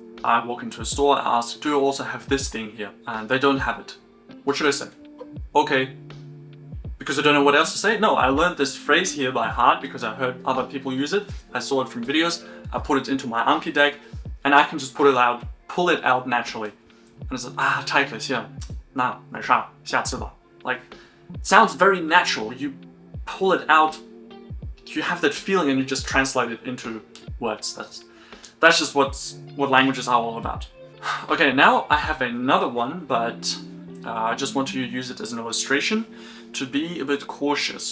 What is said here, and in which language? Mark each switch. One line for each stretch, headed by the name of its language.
English: I walk into a store and ask, do you also have this thing here? And they don't have it. What should I say? Okay. Because I don't know what else to say? No, I learned this phrase here by heart because I heard other people use it. I saw it from videos. I put it into my Anki deck, and I can just pull it out naturally. And it's like,
Chinese: 太可惜了, 那没事，下次吧.
English: Like, it sounds very natural. You pull it out, you have that feeling, and you just translate it into words. That's just what languages are all about. Okay, now I have another one, but I just want to use it as an illustration to be a bit cautious.